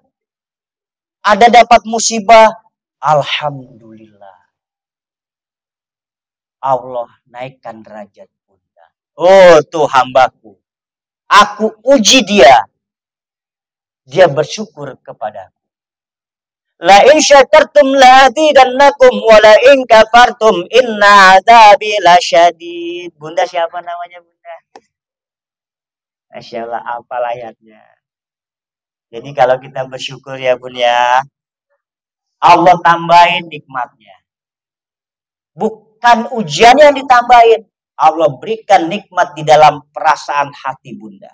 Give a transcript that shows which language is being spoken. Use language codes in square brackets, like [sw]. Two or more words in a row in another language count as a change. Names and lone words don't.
[id] Ada dapat musibah, alhamdulillah. Allah naikkan derajat Bunda. Oh tuh hambaku. Aku uji dia. Dia bersyukur kepadaku. [ar] لئن شكرتم لأزيدنكم ولئن كفرتم إن عذابي لشديد. [id] Bunda siapa namanya Bunda? [ar] ما شاء الله, [id] apa ayatnya? Jadi kalau kita bersyukur ya Bun ya, Allah tambahin nikmatnya. Bukan ujian yang ditambahin. Allah berikan nikmat di dalam perasaan hati Bunda.